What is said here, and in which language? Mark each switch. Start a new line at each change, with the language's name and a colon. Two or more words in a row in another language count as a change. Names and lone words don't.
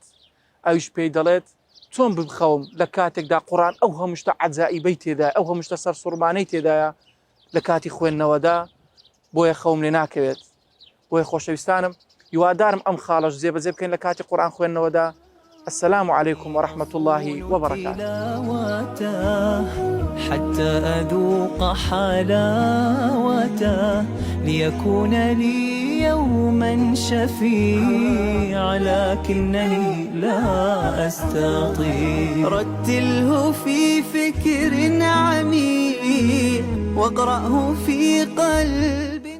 Central Kurdish: ئەویش پێی دەڵێت چۆن بخەوم لە کاتێکدا قورئان ئەو هەمووشتە عەجائیبەی تێدایە ئەو هەمووشتە سەرسوڕمانەی تێدایە لە کاتی خوێندنەوەدا بۆیە خەوم لێ ناکەوێت. بۆیە خۆشەویستانم هیوادارم ئەم خاڵەش جێبەجێ بکەین لە کاتی قورئان خوێندنەوەدا.
Arabic: السلام عليكم ورحمة الله وبركاته. حتى أذوق حلاوته ليكون لي يوما شفيع لكنني لا أستطيع رتله في فكر عميق واقرأه في قلب